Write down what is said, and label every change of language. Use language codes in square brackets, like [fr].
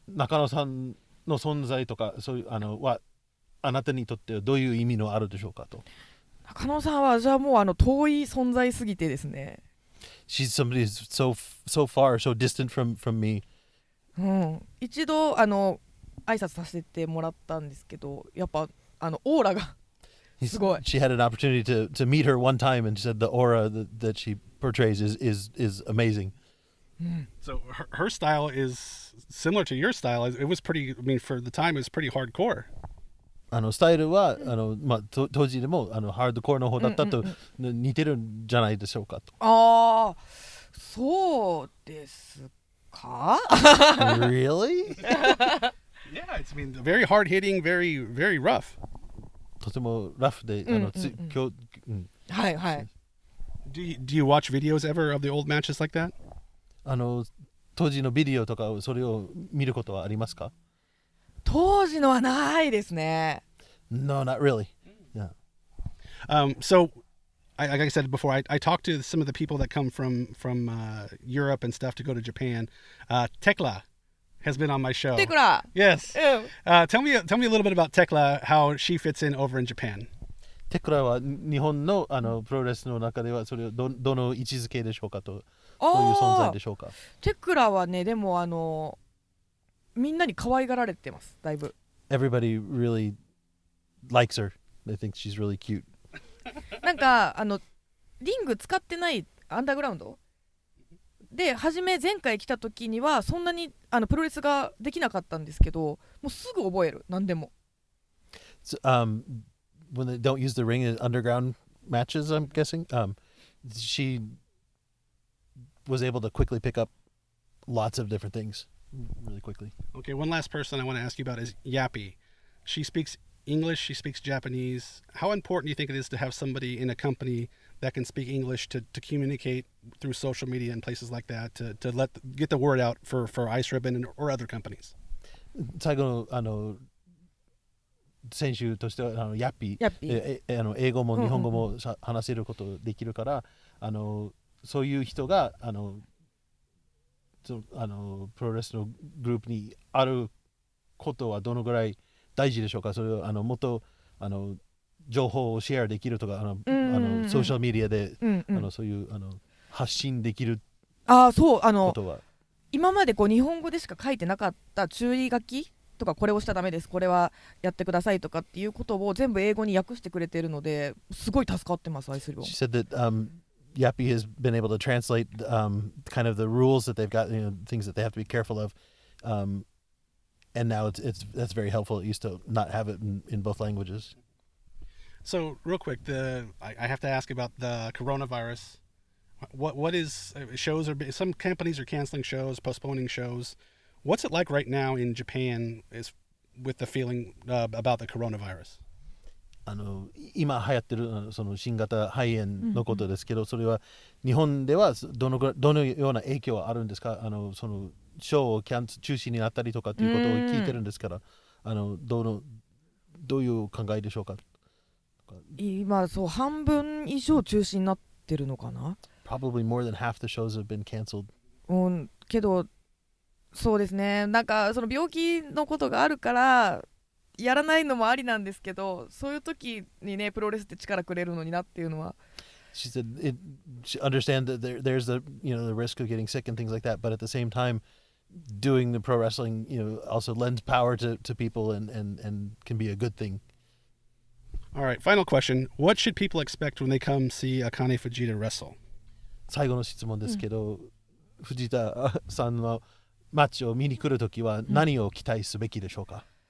[ja] 中野さんの存在とかそういうはあなたにとってどういう意味のあるでしょうかと。中野さんはじゃあもう遠い存在すぎてですね。 [en] She's somebody who's so far, so distant from me. [ja] 一度挨拶させてもらったんですけど、やっぱオーラがすごい。 [en] She had an opportunity to meet her one time, and she said the aura that she portrays is amazing. So her style is similar to your style. It was pretty. I mean, for the time, it was pretty hardcore. [ja] スタイルは当時でもハードコアの方だったと似てるんじゃないでしょうかと。ああ、そうですか [en] Really? Yeah, it's very hard hitting, very very rough. [ja] とてもラフではいはい。 [en] Do you watch videos ever of the old matches like that? [ja] 当時のビデオとかそれを見ることはありますか？当時のはないですね。 [en] No, not really. Yeah. So, like I said before, I talked to some of the people that come from Europe and stuff to go to Japan. Tekla has been on my show. Tekla. Yes. Tell me a little bit about Tekla, how she fits in over in Japan. [ja] テクラは日本のプロレスの中ではそれをどの位置づけでしょうかと、どういう存在でしょうか。テクラはね、でもみんなに可愛がられてます、だいぶ。 [en] Everybody really likes her. They think she's really cute. [ja] なんかリング使ってないアンダーグラウンドで前回来た時にはそんなにプロレスができなかったんですけど、もうすぐ覚える、何でも。 [en] So, when they don't use the ring in underground matches, I'm guessing, she was able to quickly pick up lots of different things really quickly. Okay, one last person I want to ask you about is Yappy. She speaks English, she speaks Japanese. How important do you think it is to have somebody in a company that can speak English to communicate through social media and places like that to get the word out for Ice Ribbon or other companies? [ja] 最後の選手としてはヤッピー英語も日本語も話せることできるから、そういう人がプロレスのグループにあることはどのぐらい大事でしょうか。それをもっと情報をシェアできるとかソーシャルメディアで、そういう発信できるそうことは今までこう日本語でしか書いてなかった注意書きとか、これをしちゃダメです、これはやってくださいとかっていうことを全部英語に訳してくれてるので、すごい助かってます。愛する [en] She said that Yappy has been able to translate kind of the rules that they've got, things that they have to be careful of, and now that's very helpful. It used to not have it in both languages. So real quick, I have to ask about the coronavirus. What is shows are some companies are canceling shows, postponing shows. What's it like right now in Japan is with the feeling about the coronavirus? [ja] 今流行ってるその新型肺炎のことですけど、それは日本ではどのような影響はあるんですか。そのショーを中止になったりとかっていうことを聞いてるんですから、どういう考えでしょうか。今半分以上中止になってるのかな。 [en] Probably more than half the shows have been canceled. [ja] けどそうですね、なんかその病気のことがあるからやらないのもありなんですけど、そういう時にねプロレスって力くれるのになっていうのは。 [en] She said she understand that there's the the risk of getting sick and things like that, but at the same time doing the pro wrestling also lends power to people and can be a good thing. All right, final question. What should people expect when they come see Akane Fujita wrestle? [ja] 最後の質問ですけど、藤田さんのマッチを見に来るときは何を期待すべきでしょうか。